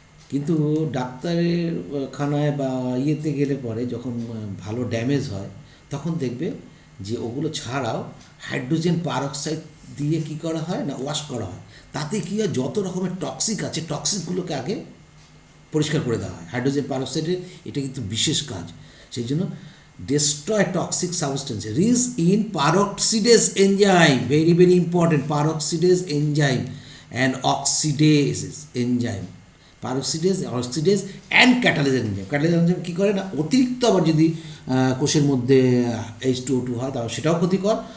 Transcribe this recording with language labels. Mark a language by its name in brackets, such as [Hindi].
[Bangla] কিন্তু ডাক্তারের খানায় বা ইয়েতে গেলে পরে যখন ভালো ড্যামেজ হয়, তখন দেখবে যে ওগুলো ছাড়াও হাইড্রোজেন পারক্সাইড দিয়ে কি করা হয় না, ওয়াশ করা হয়। তাতে কী হয়, যত রকমের টক্সিক আছে টক্সিকগুলোকে আগে পরিষ্কার করে দেওয়া হয়। হাইড্রোজেন পারক্সাইডের এটা কিন্তু বিশেষ কাজ। সেই জন্য [English] destroy toxic substances, rich in peroxidase enzyme, very very important, peroxidase enzyme and oxidase enzyme, oxidase and catalase enzyme। [Bangla] catalase enzyme কী করে না, অতিরিক্ত আবার যদি কোষের মধ্যে H2O2 হয় তাহলে সেটাও ক্ষতিকর।